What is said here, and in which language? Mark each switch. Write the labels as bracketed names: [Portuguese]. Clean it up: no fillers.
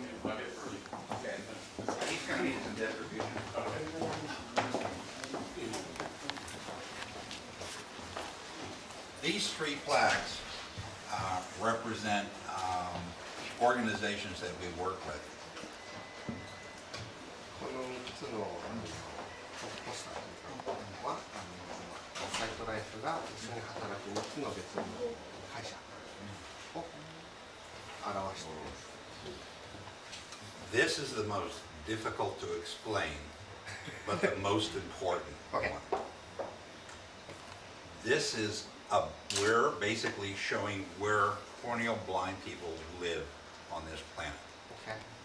[English] Okay. He's going to need some distribution. These three plaques represent organizations that we work with. [Japanese] この3つのポスターというかはサイトライフが一緒に働く3つの別の会社を表しています。 [English] This is the most difficult to explain, but the most important Okay. one. This is we're basically showing where corneal blind people live on this planet. Okay.